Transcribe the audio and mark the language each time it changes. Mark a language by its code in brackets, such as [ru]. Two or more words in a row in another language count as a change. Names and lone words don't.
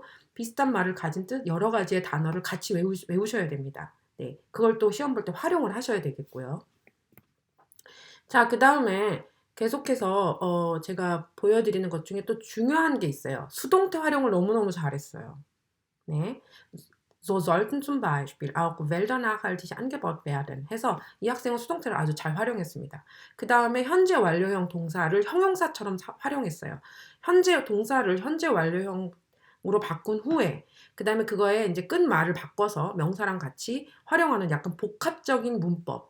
[ko] 비슷한 말을 가진 뜻 여러 가지의 단어를 같이 외우셔야 됩니다. 네, 그걸 또 시험 볼 때 활용을 하셔야 되겠고요. 자, 그 다음에 계속해서 제가 보여드리는 것 중에 또 중요한 게 있어요. 수동태 활용을 너무너무 잘했어요. 네. [de] So sollten zum Beispiel auch Wälder nachhaltig angebaut werden [ko] 해서 이 학생은 수동태를 아주 잘 활용했습니다. 그 다음에 현재 완료형 동사를 형용사처럼 활용했어요. 현재 완료형으로 바꾼 후에 그 다음에 그거에 이제 끝말을 바꿔서 명사랑 같이 활용하는 약간 복합적인 문법.